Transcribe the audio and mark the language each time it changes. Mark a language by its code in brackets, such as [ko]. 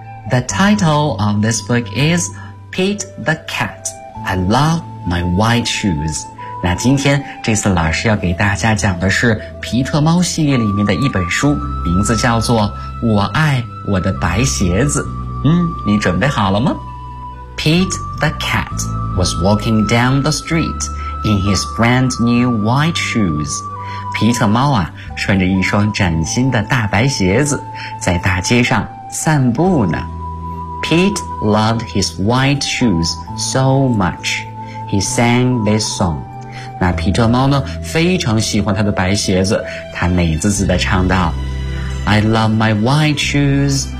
[en] The title of this book is Pete the Cat. I love my white shoes. [zh] 那今天这次老师要给大家讲的是皮特猫系列里面的一本书，名字叫做《我爱我的白鞋子》。你准备好了吗？ [en] Pete the Cat was walking down the street. In his brand new white shoes. [zh] 皮特猫啊穿着一双崭新的大白鞋子在大街上散步呢。 [en] Pete loved his white shoes so much. He sang this song. [zh] 那皮特猫呢非常喜欢他的白鞋子，他美滋滋地唱道 [en] I love my white shoes,